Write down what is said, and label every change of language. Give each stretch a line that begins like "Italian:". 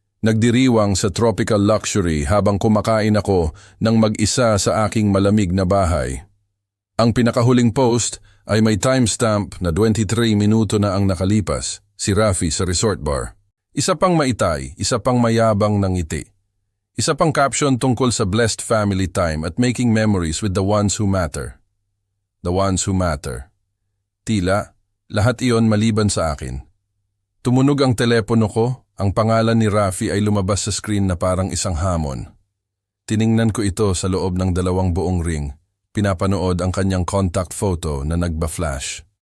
Filipino: Nagdiriwang sa tropical luxury habang kumakain ako ng mag-isa sa aking malamig na bahay. Ang pinakahuling post ay may timestamp na 23 minuto na ang nakalipas, si Rafi sa resort bar. Isa pang maitay, isa pang mayabang ng ngiti. Isa pang caption tungkol sa blessed family time at
English: making memories with the ones who matter. The ones who matter.
Filipino: Tila, lahat iyon maliban sa akin. Tumunog ang telepono ko, ang pangalan ni Rafi ay lumabas sa screen na parang isang hamon. Tiningnan ko ito sa loob ng 2 buong ring. Pinapanood ang kanyang contact photo na nagba-flash.